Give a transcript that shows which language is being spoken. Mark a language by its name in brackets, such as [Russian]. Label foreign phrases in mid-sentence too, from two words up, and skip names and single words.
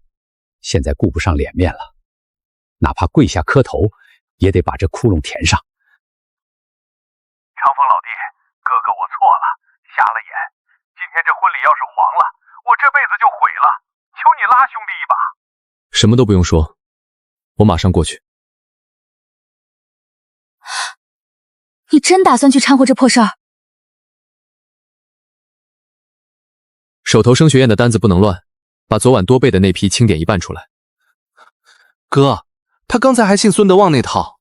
[Chinese] 現在顧不上臉面了，哪怕跪下磕頭，也得把這窟窿填上。長風老弟，哥哥我錯了，瞎了眼。今天這婚禮要是黃了，我這輩子就毀了。求你拉兄弟一把。什麼都不用說，我馬上過去。你真打算去摻和這破事兒？手頭升學宴的單子不能亂，把昨晚多備的那批清點一半出來。哥，他剛才還信孫德旺那套。